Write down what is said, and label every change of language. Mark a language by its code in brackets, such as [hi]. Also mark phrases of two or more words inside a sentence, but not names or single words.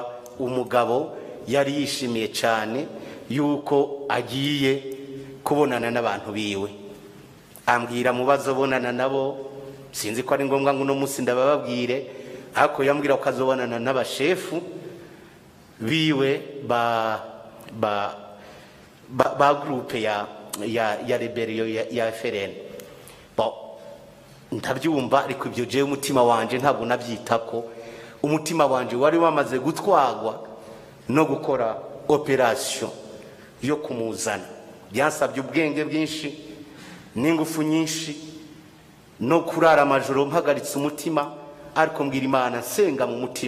[rn] Umugabo yari yishimiye cyane yuko agiye kubonana n'abantu biwe, ambwira mubazo bonana nabo, sinzi ko ari ngombwa ngo no musi ndababwire, ariko yambwira ko azobonana n'abashefu biwe ba groupe ya rebellion ya FRN. Ndabyumva, ariko ibyo jewe umutima wanje ntabwo nabyitako. Umutima wanje wari wamaze gutwagwa no gukora operation yo kumuzana. Byansabye ubwenge bwinshi n'ingufu nyinshi no kurara amajoro mpagaritse umutima, ariko mbwira Imana, senga mu mutima.